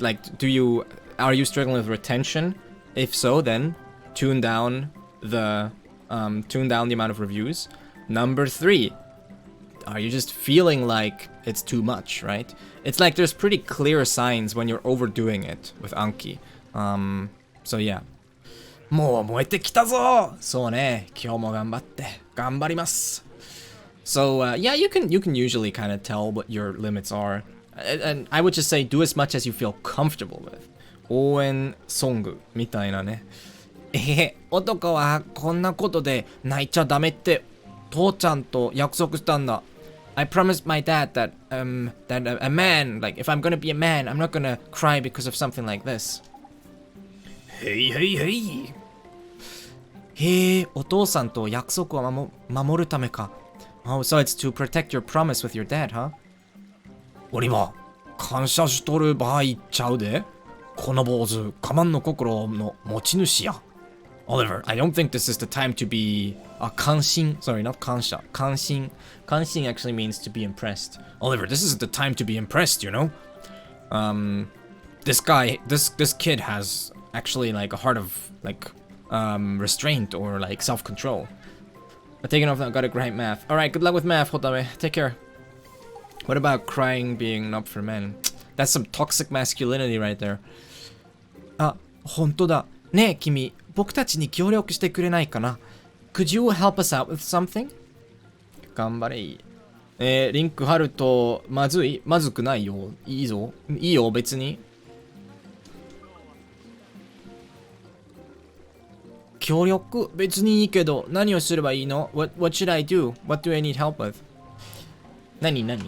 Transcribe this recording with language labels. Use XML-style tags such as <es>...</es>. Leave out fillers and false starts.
<en>Like, are you struggling with retention? If so, then tune down the amount of reviews. Number 3, are you just feeling like it's too much, right? It's like there's pretty clear signs when you're overdoing it with Anki. So yeah.</en> <ja>もう燃えてきたぞ! そうね、今日も頑張って頑張ります.</ja> <en>So yeah, you can usually kind of tell what your limits are, and I would just say do as much as you feel comfortable with.</en> <ja>応援ソングみたいなね。男はこんなことで泣いちゃダメって父ちゃんと約束したんだ。</ja> <en>I promised my dad that a man, like if I'm gonna be a man, I'm not gonna cry because of something like this. Hey, hey, hey.</en> <ja>へえ、お父さんと約束を守るためか。</ja> <en>Oh, so it's to protect your promise with your dad, huh?</en> <ja>俺は感謝しとる場合ちゃうで。この坊主、我慢の心の持ち主や。</ja> <en>Oliver, I don't think this is the time to be kanshin. Sorry, not kansha. Kanshin. Kanshin actually means to be impressed. Oliver, this isn't the time to be impressed, you know? This kid has actually like a heart of like restraint or like self-control. But taking off that, got a great math. Alright, good luck with math, Hotame. Take care. What about crying being not for men? That's some toxic masculinity right there.</en> <ja>あ、本当だ。ねえ、君、僕たちに協力してくれないかな?</ja> <en>Could you help us out with something?</en> <ja>頑張れ。リンク貼るとまずくないよ。いいぞ。いいよ、別に。協力別にいいけど何をすればいいの?</ja> <en>What should I do? What do I need help with?</en> <ja>何?</ja>